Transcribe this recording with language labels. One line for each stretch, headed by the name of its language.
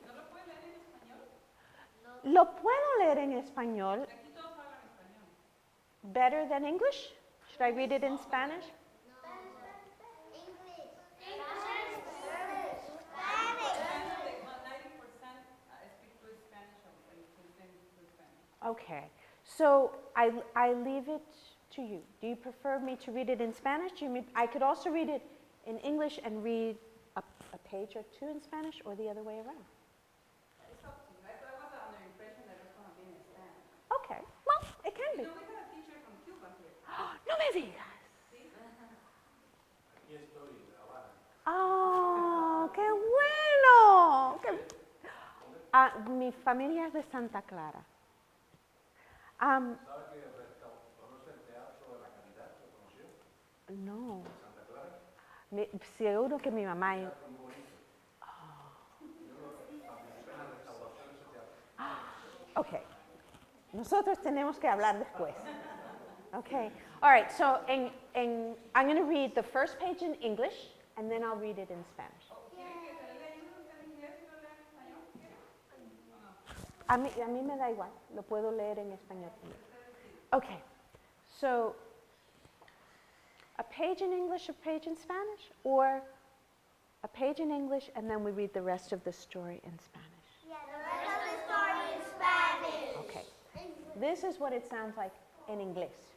Spanish: ¿No lo puede leer en español? Lo puedo leer en español. Aquí todos hablan español.
English: Better than English? Should I read it in Spanish? Okay, so I leave it to you. Do you prefer me to read it in Spanish? I could also read it in English and read a page or two in Spanish, or the other way around. It's up to you. I was under the impression that it was going to be in Spanish. Okay, well, it can be. You know, we had a teacher from Cuba here.
Spanish: No me digas. ¿Sí? Aquí estoy, en La Habana. ¡Oh, qué bueno! Mi familia es de Santa Clara. ¿Sabe que conoce el Teatro de la Caridad? ¿Lo conoció? No. ¿Santa Clara? Seguro que mi mamá... Teatro muy bonito. Yo participé en la restauración de ese teatro.
English: Ok.
Spanish: Nosotros tenemos que hablar después.
English: Okay. All right, so I'm going to read the first page in English, and then I'll read it in Spanish.
Spanish: A mí me da igual, lo puedo leer en español también.
English: Okay, so a page in English, a page in Spanish, or a page in English and then we read the rest of the story in Spanish? Yeah, the rest of the story in Spanish. Okay, this is what it sounds like in English.